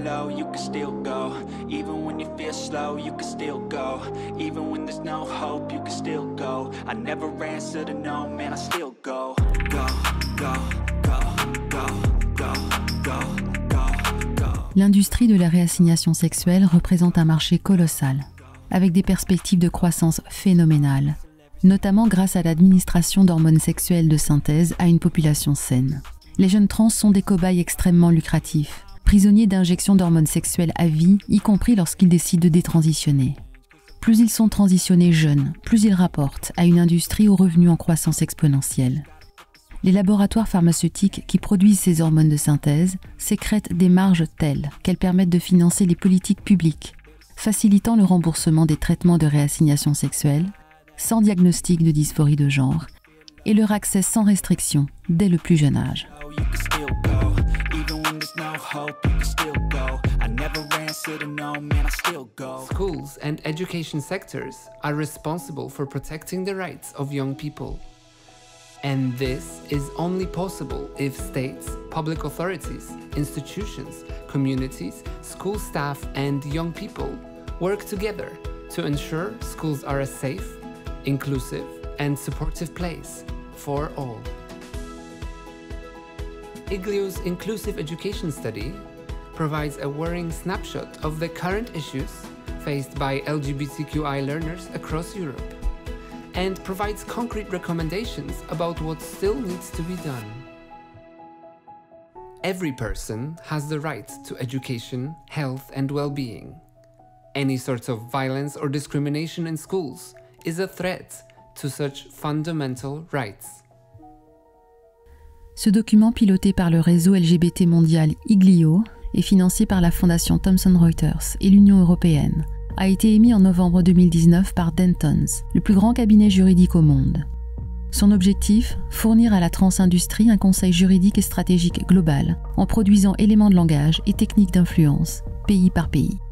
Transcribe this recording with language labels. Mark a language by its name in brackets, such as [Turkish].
[English] You can still go, even when you feel slow, you can still go, even when there's no hope, you can still go. I never answer to no, man, I still go, go, go, go, go, go, go, go, go. [French] L'industrie de la réassignation sexuelle représente un marché colossal, avec des perspectives de croissance phénoménales, notamment grâce à l'administration d'hormones sexuelles de synthèse à une population saine. Les jeunes trans sont des cobayes extrêmement lucratifs, prisonniers d'injections d'hormones sexuelles à vie, y compris lorsqu'ils décident de détransitionner. Plus ils sont transitionnés jeunes, plus ils rapportent à une industrie aux revenus en croissance exponentielle. Les laboratoires pharmaceutiques qui produisent ces hormones de synthèse sécrètent des marges telles qu'elles permettent de financer les politiques publiques, facilitant le remboursement des traitements de réassignation sexuelle, sans diagnostic de dysphorie de genre, et leur accès sans restriction dès le plus jeune âge. [English] Schools and education sectors are responsible for protecting the rights of young people. And this is only possible if states, public authorities, institutions, communities, school staff, and young people work together to ensure schools are a safe, inclusive, and supportive place for all. IGLIO's Inclusive Education Study provides a worrying snapshot of the current issues faced by LGBTQI learners across Europe and provides concrete recommendations about what still needs to be done. Every person has the right to education, health, and well-being. Any sort of violence or discrimination in schools is a threat to such fundamental rights. [French] Ce document, piloté par le réseau LGBT mondial IGLIO et financé par la fondation Thomson Reuters et l'Union européenne, a été émis en novembre 2019 par Dentons, le plus grand cabinet juridique au monde. Son objectif, fournir à la trans-industrie un conseil juridique et stratégique global en produisant éléments de langage et techniques d'influence, pays par pays.